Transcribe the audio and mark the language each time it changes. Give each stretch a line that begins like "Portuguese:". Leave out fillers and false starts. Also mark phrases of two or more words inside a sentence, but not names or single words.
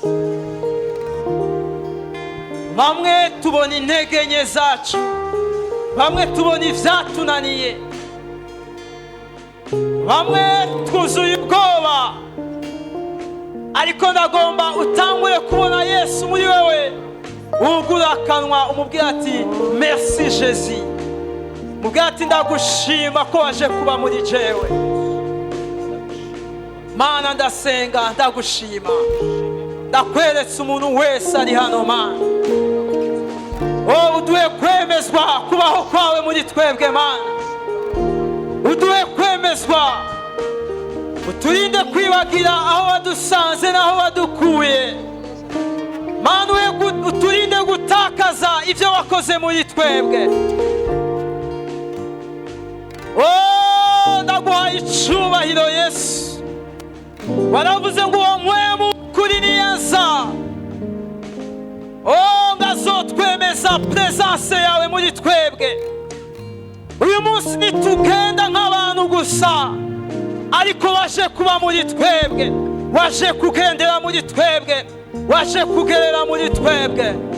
Rundi: Bamwe tubona intege nke zacu, bamwe tubona ivyatunaniye, bamwe twuzuye ubwoba, ariko ndagomba utangure kubona Yesu muri wewe. Ugura akanwa umubwira ati merci Jésus. Mubwira ati ndagushima ko waje kuba muri jewe. Mana ndasenga ndagushima, ndakweretse umuntu wese ari hano Mana. Uduhe kwemezwa kubaho kwawe muri twebwe Mana. Uduhe kwemezwa, uturinde kwibagira aho wadusanze n'aho wadukuye Mana. Uturinde gutakaza ibyo wakoze muri twebwe. Ndaguhaye icyubahiro Yesu. Waravuze ngo uwo mpwemu kuri niyaza ngazotwemeza presence yawe muri twebwe. Uyu munsi nitugenda nk'abantu gusa, ariko waje kuba muri twebwe, waje kugendera muri twebwe, waje kugerera muri twebwe.